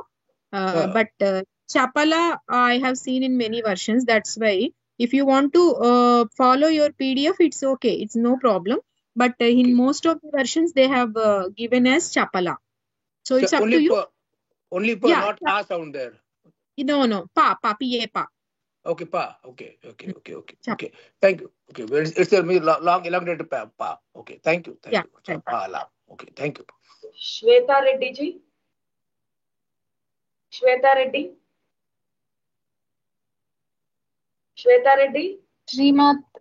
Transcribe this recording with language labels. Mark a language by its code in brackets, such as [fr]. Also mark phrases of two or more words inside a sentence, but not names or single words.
[en] But Chapala I have seen in many versions. That's why if you want to follow your PDF, it's okay. It's no problem. But in most of the versions they have given as Chapala. So it's up to you. Only pa, not pa sound there. No. Pa, pa. Okay, pa. Okay. Thank you. Okay, it's a long elongated pa. Okay, thank you. Pa. Okay, thank you. Shweta Reddy ji. Shweta Reddy. [sa] Srimatre